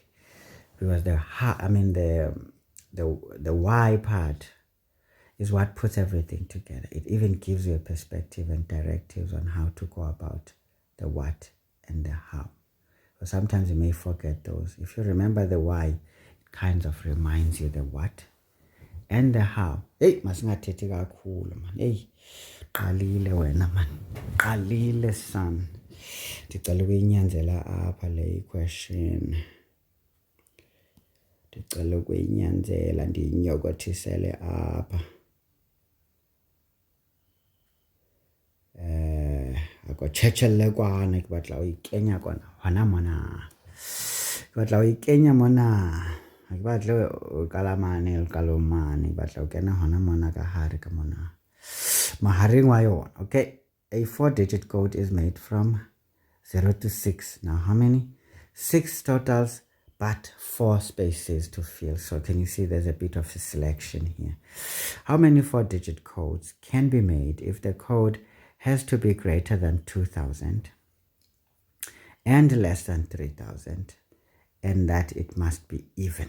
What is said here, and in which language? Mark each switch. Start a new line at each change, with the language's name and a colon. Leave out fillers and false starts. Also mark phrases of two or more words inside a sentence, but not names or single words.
English: Because the why part is what puts everything together. It even gives you a perspective and directives on how to go about the what and the how. But sometimes you may forget those. If you remember the why, it kind of reminds you the what and the how.
Xhosa: Hey, masingathethi kakhulu man. Hey, qalile wena man. Qalile son. Ndicela ukuyinyanzela apha le question. Ndicela ukuyinyanzela ndiyinyokothisele apha.
Southern Sotho: Ako tshetshelele kwana ke batla o ikenya kwana hona mona. Ke batla o ikenya mona. Ke batla o kalamane le kalomane, ke batla o kena hona mona ka hare ka mona. maharing wa yona.
English: Okay, a 4-digit code is made from 0 to 6. Now how many? 6 totals, but 4 spaces to fill. So can you see there's a bit of a selection here? How many 4-digit codes can be made if the code has to be greater than 2000 and less than 3000, and that it must be even?